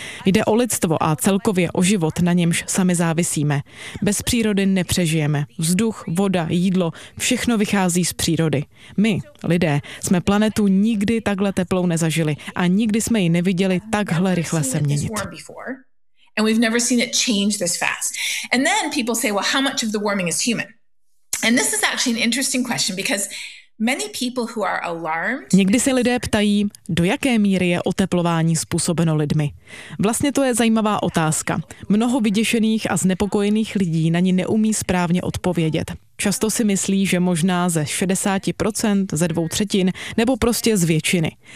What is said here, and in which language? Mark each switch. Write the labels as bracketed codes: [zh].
[cs] Jde o lidstvo a celkově o život, na němž sami závisíme. Bez přírody nepřežijeme. Vzduch, voda, jídlo, všechno vychází z přírody. My, lidé, jsme planetu nikdy takhle teplou nezažili a nikdy jsme ji neviděli takhle rychle se měnit. [en] And we've never seen it change this fast. And then people say, well, how much of the warming is human? And this is actually an interesting question because many people who are alarmed. [cs] Někdy se lidé ptají, do jaké míry je oteplování způsobeno lidmi. Vlastně to je zajímavá otázka. Mnoho vyděšených a znepokojených lidí na ni neumí správně odpovědět. Často si myslí, že možná ze 60%, ze 2/3 nebo prostě z většiny.